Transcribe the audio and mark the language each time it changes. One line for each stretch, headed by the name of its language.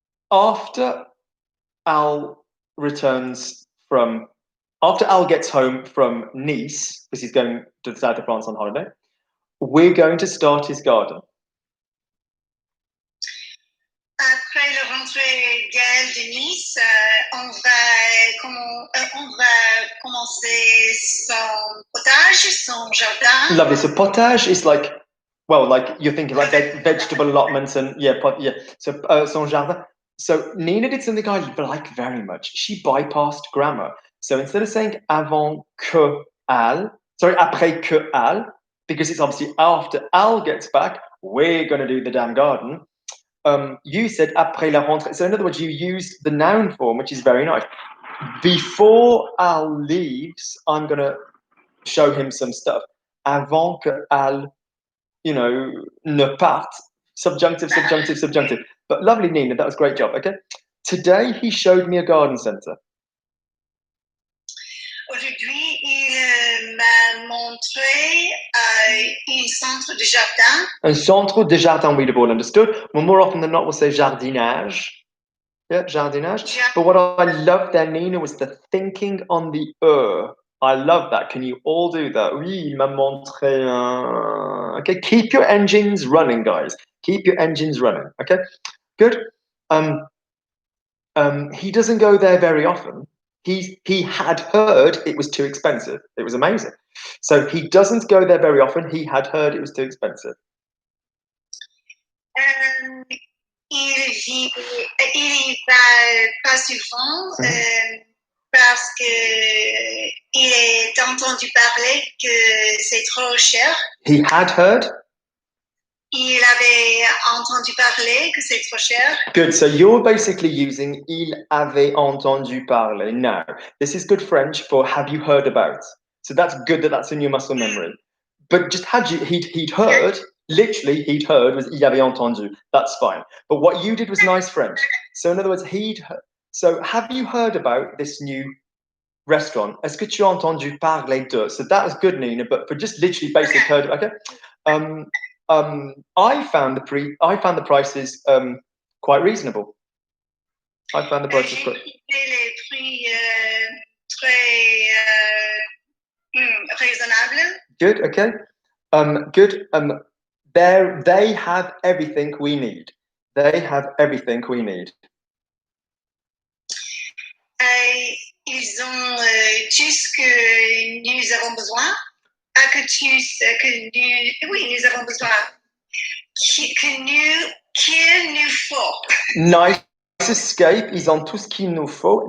English: After Al gets home from Nice, because he's going to the south of France on holiday, we're going to start his garden.
French: Après le rentrée Gaël de Nice, on va commencer son potage, son jardin.
English: Lovely. So potage is like, well, like you're thinking like vegetable allotments and So
French: son jardin.
English: So Nina did something I like very much. She bypassed grammar. So instead of saying
French: avant que Al,
English: Sorry,
French: après que Al,
English: because it's obviously after Al gets back, we're going to do the damn garden. You said
French: après la rentrée.
English: So in other words, you used the noun form, which is very nice. Before Al leaves, I'm going to show him some stuff.
French: Avant que Al, ne parte.
English: Subjunctive, subjunctive, subjunctive. But lovely, Nina, that was a great job. Okay. Today, he showed me a garden center.
French: Aujourd'hui, il m'a montré un centre de jardin. Un centre de jardin,
English: we'd have all understood. Well, more often than not, we'll say jardinage. Yeah, jardinage. But what I loved there, Nina, was the thinking on the I love that. Can you all do that?
French: Oui, il m'a montré un...
English: Okay, keep your engines running, guys. Keep your engines running. Okay, good. He doesn't go there very often. He had heard it was too expensive. It was amazing. So he doesn't go there very often. He had heard it was too expensive.
French: Il y va pas souvent parce que il a entendu parler que c'est trop cher.
English: He had heard.
French: Il avait entendu parler que c'est trop cher.
English: Good. So you're basically using
French: il avait entendu parler.
English: Now, this is good French for have you heard about. So that's good that that's in your muscle memory. But just he'd heard, literally he'd heard was
French: il avait entendu.
English: That's fine. But what you did was nice French. So in other words, so have you heard about this new restaurant?
French: Est-ce que tu as entendu parler de?
English: So that was good, Nina, but for just literally basic heard, okay? I found the prices quite reasonable. I found the prices quite.
French: Les prix très raisonnables.
English: Good. Okay. Good. They have everything we need. They have everything we need.
French: Ils ont tout ce que nous avons besoin. Oui, nous avons besoin. Qu'il nous faut.
English: Nice escape.
French: Ils ont tout ce qu'il nous faut.